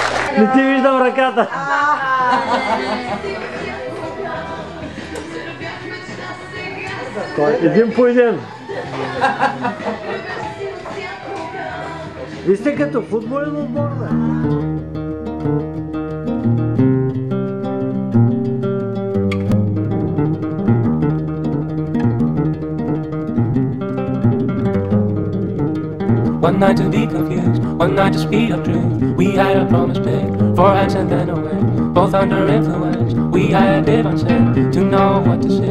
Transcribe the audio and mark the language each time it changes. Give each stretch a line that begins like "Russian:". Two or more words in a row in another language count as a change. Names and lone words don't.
Bulgarian: Не ти виждам ръката. Един по един. Вие сте като футболен отбор, бе.
English: One night to be confused, one night to speed up dreams. We had a promise made, 4 hands and then away. Both under influence, we had different sense to know what to say.